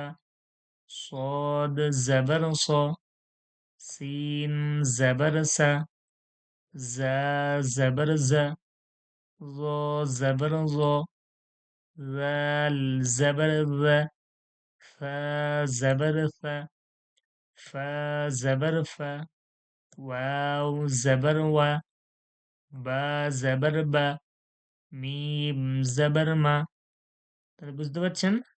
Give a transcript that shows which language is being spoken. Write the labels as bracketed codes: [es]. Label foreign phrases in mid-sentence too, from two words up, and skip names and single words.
[ar] صاد زبر صا، سين زبر سا، زا زبر زا، ظا زبر ظا، ذال زبر ذا، فا زبر ثا، فا زبر فا، واو زبر وا، با زبر با، ميم زبر ما. [bn] তাহলে বুঝতে পারছেন?